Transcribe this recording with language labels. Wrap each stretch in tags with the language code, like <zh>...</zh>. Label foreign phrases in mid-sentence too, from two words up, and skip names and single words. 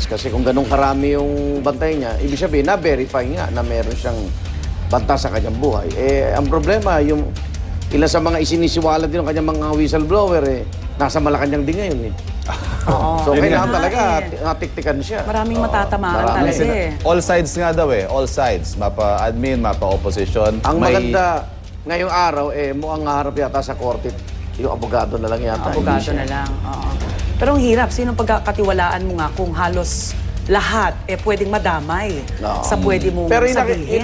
<tl>Kasi kung ganun karami yung bantay niya, ibig sabihin, na-verify nga na meron siyang banta sa kanyang buhay. Ang problema, yung ilan sa mga isinisiwala din ng kanyang mga whistleblower, nasa Malacanang din ngayon. Oo. So, Yun kailangan nga. talaga natiktikan siya. Maraming matatamaan marami. talaga eh.</tl> <en>All sides</en> <tl>nga daw</tl> <en>all sides.</en> <tl>Mapa-admin, mapa-opposition. Ang maganda ngayong araw, mukhang harap yata sa korte. Yung abogado na lang yata. Abogado hindi siya. na lang. Oo. Pero ang hirap, sino pagkakatiwalaan mo nga kung halos lahat pwedeng madamay No. sa pwede mong Pero sabihin?</tl>